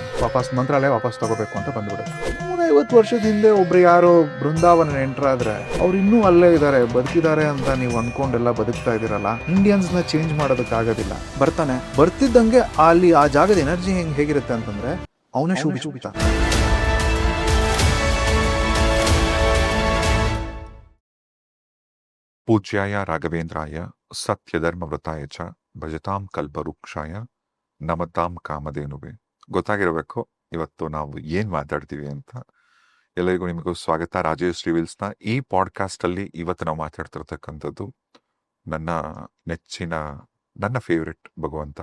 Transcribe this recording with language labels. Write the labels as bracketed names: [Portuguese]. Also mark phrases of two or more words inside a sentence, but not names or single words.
[Kannada] ವಾಪಸ್ ಮಂತ್ರಾಲಯ ವಾಪಸ್ ತಗೋಬೇಕು ಅಂತ ಬಂದ್ಬಿಡುತ್ತೆ. 150 ವರ್ಷದ ಹಿಂದೆ ಒಬ್ರು ಯಾರೋ ಬೃಂದಾವನ ಎಂಟರ್ ಆದ್ರೆ ಅವ್ರು ಇನ್ನೂ ಅಲ್ಲೇ ಇದ್ದಾರೆ, ಬದುಕಿದ್ದಾರೆ ಅಂತ ನೀವು ಅನ್ಕೊಂಡೆಲ್ಲ ಬದುಕ್ತಾ ಇದೀರಲ್ಲ, ಇಂಡಿಯನ್ಸ್ ನ ಚೇಂಜ್ ಮಾಡೋದಕ್ಕಾಗೋದಿಲ್ಲ. ಬರ್ತಾನೆ, ಬರ್ತಿದ್ದಂಗೆ ಅಲ್ಲಿ ಆ ಜಾಗದ ಎನರ್ಜಿ ಹೇಗಿರುತ್ತೆ ಅಂತಂದ್ರೆ, ಅವನೇ ಶೂಬಿಸ್ಬಿಡ್ತಾನೆ. [Sanskrit] पूज्याय राघवेन्द्राय सत्यधर्मव्रताय च ಭಜತಾಂ ಕಲ್ಪವೃಕ್ಷಾಯ ನಮತಾಂ ಕಾಮಧೇನುವೆ. [Kannada] ಗೊತ್ತಾಗಿರಬೇಕು ಇವತ್ತು ನಾವು ಏನ್ ಮಾತಾಡ್ತೀವಿ ಅಂತ. ಎಲ್ಲರಿಗೂ ನಿಮಗೂ ಸ್ವಾಗತ. ರಾಜೇಶ್ ರಿವೀಲ್ಸ್ನ ಈ ಪಾಡ್ಕಾಸ್ಟ್ ಅಲ್ಲಿ ಇವತ್ತು ನಾವು ಮಾತಾಡ್ತಿರ್ತಕ್ಕಂಥದ್ದು ನನ್ನ ನೆಚ್ಚಿನ, ನನ್ನ ಫೇವ್ರೆಟ್ ಭಗವಂತ.